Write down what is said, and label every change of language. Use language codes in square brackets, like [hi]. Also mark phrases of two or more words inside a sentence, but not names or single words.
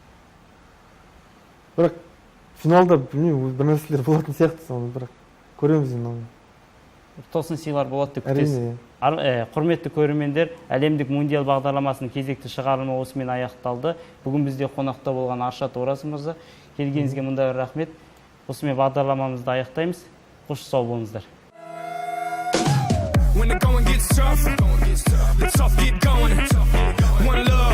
[kk] Бірақ финалда білмеймін, бір нәрселер болатын сияқты, соны бірақ көреміз енді оны. Тосын сыйлар болады деп күтесіз. Құрметті көрермендер, әлемдік мундиал бағдарламасының кезекті шығарылымы осымен аяқталды. Бүгін бізде қонақта болған Аршат Ораз мырза, келгеніңізге мындай рахмет. Осымен бағдарламамызды аяқтаймыз. Қош сау болыңыздар. [en] When the going gets tough, the tough get going. Wanna